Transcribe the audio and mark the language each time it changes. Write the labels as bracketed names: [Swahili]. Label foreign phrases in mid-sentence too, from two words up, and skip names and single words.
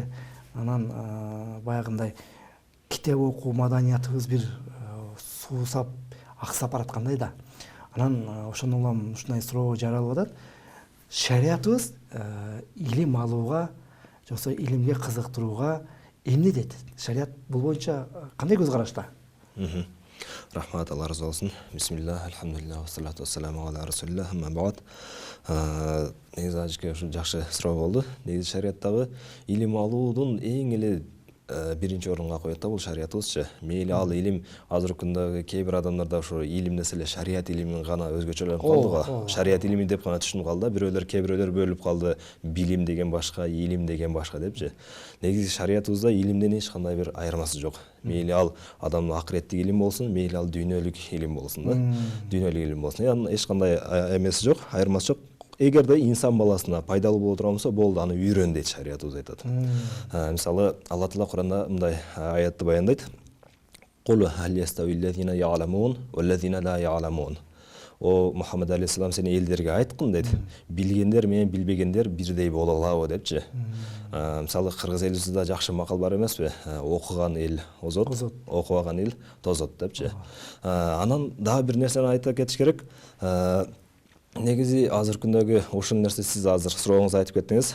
[Kyrgyz] Анан баягындай китеп окуу маданиятыбыз бир суусап, аксап бараткандай да. Анан ошондон улам ушундай суроо жаралып атат. Шариятыбыз илим алууга, жоксо илимге кызыктырууга эмне дейт? Шарият бул боюнча кандай көз карашта? Рахмат, Алла разы болсын. [Arabic] Бисмиллах, الحمد لله والصلاة والسلام على رسول الله أما بعد. [Kyrgyz] Негизи ажыке ушу жакшы суроо болду. Негизи шариаттагы илим алуудун эң эле биринчи орунга коет да бул шариятыбызчы. Мейли ал илим азыркы күндө кээ бир адамдарда ушу илим десе эле шарият илимин гана өзгөчөлөнүп калды го. Шарият илими деп гана түшүнүп калды. Бирөөлөр, кээ бирөөлөр бөлүп калды. Билим деген башка, илим деген башка депчи. Негизи шариятыбызда илимден эч кандай бир айырмасы жок. Мейли ал адамдын акыреттик илим болсун, мейли ал дүйнөлүк илим болсун да. Дүйнөлүк илим болсун. Анын эч кандай эмеси жок, айырмасы жок. Эгерде инсан баласына пайдалуу боло турган болсо, болду, аны үйрөн дейт шариятыбыз айтат. Мисалы, Алла Таала Куранда мындай аятты баяндайт. [Arabic] قل هل يستوي الذين يعلمون والذين لا يعلمون. [Kyrgyz] О Мухаммад алейхиссалам, сен элдерге айткын дейт. Билгендер менен билбегендер бирдей боло алабы депчи. Мисалы, кыргыз элибизде жакшы макал бар эмеспи? Окуган эл озот, окубаган эл тозот депчи. Анан дагы бир нерсени айта кетиш керек. Негизи азыркы күндөгү ушул нерсе, сиз азыр сурооңузду айтып кеттиңиз.